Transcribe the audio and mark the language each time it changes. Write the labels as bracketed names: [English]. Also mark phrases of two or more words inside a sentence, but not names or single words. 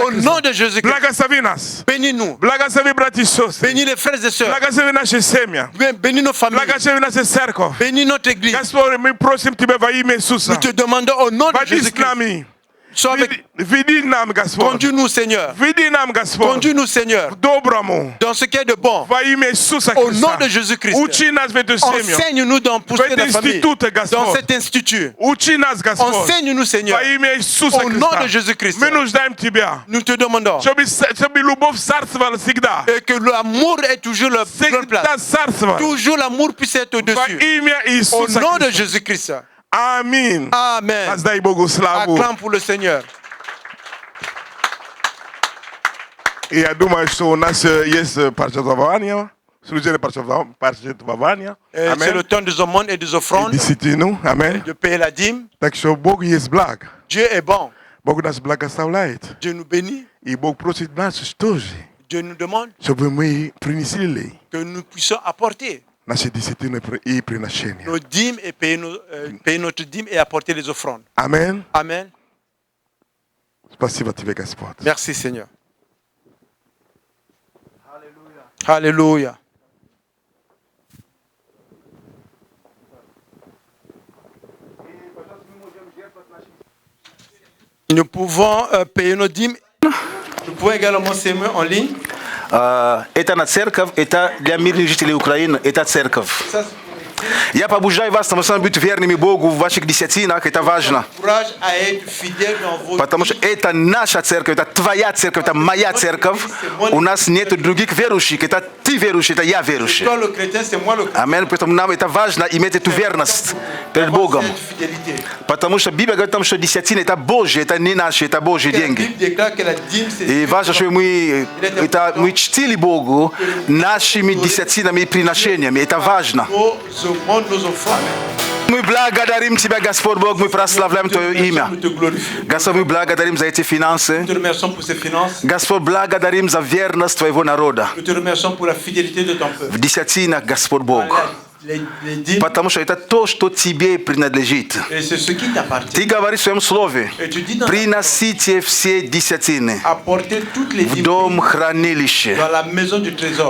[French] Au nom de [Russian] Христа. [French] Jésus-Christ. [Russian] Благослови нас. [French] Bénis-nous. [Russian] Благослови, братья и сестры. [French] Bénis les frères et sœurs. [Russian] Благослови наши семьи. [French] Bénis nos familles. [Russian] Благослови нашу церковь. [French] Bénis notre église. [Russian] Господь, мы просим Тебя во имя Иисуса. [French] Nous te demandons au nom de [Russian] Води с [French] Jésus-Christ. [Russian] нами. [French] Sois avec. [Russian] Веди нам, Господь. [French] Conduis-nous, Seigneur. [Russian] Веди нам, Господь. [French] Conduis-nous, Seigneur. [Russian] К доброму. [French] Dans ce qui est de bon. [Russian] Во имя Иисуса [French] Au [Russian] Христа. [French] nom de Jésus-Christ. [Russian] Учи нас в эту семью. [French] Enseigne-nous dans pour [Russian] В [French] la [Russian] этом [French] famille. [Russian] институте, [French] Dans [Russian] Господь. [French] cet institut. [Russian] Учи нас, Господь. [French] Enseigne-nous, Seigneur. [Russian] Во имя Иисуса [French] Au nom [Russian] Христа. [French] de Jésus-Christ. [Russian] Мы нуждаем Тебя. [French] Nous te demandons. [Russian] Чтобы любовь царствовала всегда. [French] Et que l'amour ait toujours la bonne place. [Russian] Всегда царствовала. [French] Toujours l'amour puisse être [Russian] Во [French] au-dessus. [Russian] имя [French] Au [Russian] Иисуса [French] nom de [Russian] Христа. [French] Jésus-Christ. [Russian] Аминь. [French] Amen. [Russian] Воздай Богу славу. [French] Acclame pour le Seigneur. [Russian] И я думаю, что у нас есть пожертвования. Служение пожертвования. [French] C'est le temps des aumônes et des offrandes, [Russian] Десятину. Аминь. [French] de payer la dîme. [Russian] Так что Бог есть благ. [French] Dieu est bon. [Russian] Бог нас благословляет. [French] Dieu nous bénit. [Russian] И Бог просит нас тоже, [French] Dieu nous demande [Russian] чтобы мы принесли [French] que nous puissions apporter [Russian] наши десятины и приношения. [French] nos dîmes et payer notre dîme et apporter les offrandes. [Russian] Аминь. [French] Amen. [Russian] Спасибо тебе, Господь. [French] Merci Seigneur. Alléluia. Nous pouvons payer nos dîmes. Nous pouvons également s'aimer en ligne. [Russian] Это на церковь, это для мирных жителей Украины, это церковь. Я побуждаю вас на самом быть верными Богу в ваших десятинах, это важно. [French] Courage à être fidèle dans vos [Russian] Потому что это наша церковь, это твоя церковь, это моя церковь. У нас нет других верующих, это ты верующий, это я верующий. [French] Toi le chrétien, c'est moi le chrétien. [Russian] Аминь. Поэтому нам это важно иметь эту верность перед Богом. [French] Cette fidélité. [Russian] Потому что Библия говорит о том, что десятина это Божье, это не наши, это Божьи [French] La [Russian] деньги. [French] Bible déclare que la dîme, c'est [Russian] И важно, чтобы мы чтили Богу нашими десятинами и приношениями. Это важно. [French] nos offrandes. [Russian] Мы благодарим Тебя, Господь Бог, мы прославляем Твое имя. [French] Nous te glorifions. [Russian] Господь, мы благодарим за эти финансы. [French] Nous te remercions pour ces finances. [Russian] Господь, благодарим за верность Твоего народа. [French] Nous te remercions pour la fidélité de ton peuple. [Russian] В десятинах, Господь Бог. [French] Les dîmes, [Russian] Потому что это то, что Тебе принадлежит. [French] et c'est ce qui t'appartient. [Russian] Ты говоришь в Своем Слове, [French] Et tu dis dans [Russian] приносите все десятины [French] apporter toutes les [Russian] в [French] dîmes [Russian] дом хранилище. [French] dans la maison du trésor.